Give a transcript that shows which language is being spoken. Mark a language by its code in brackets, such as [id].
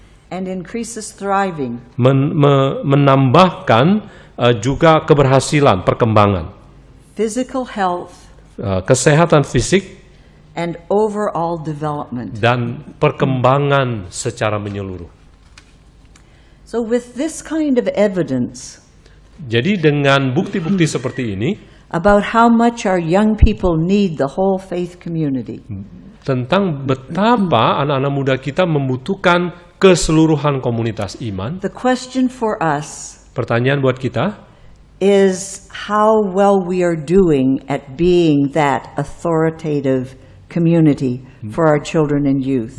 [en] and increases thriving, [id] menambahkan juga keberhasilan, perkembangan, [en] physical health, [id] kesehatan fisik, [en] and overall development. [id] dan perkembangan secara menyeluruh. [en] So with this kind of evidence [id] Jadi dengan bukti-bukti seperti ini [en] about how much our young people need the whole faith community, [id] tentang betapa anak-anak muda kita membutuhkan keseluruhan komunitas iman, [en] the question for us [id] pertanyaan buat kita, [en] is how well we are doing at being that authoritative community for our children and youth.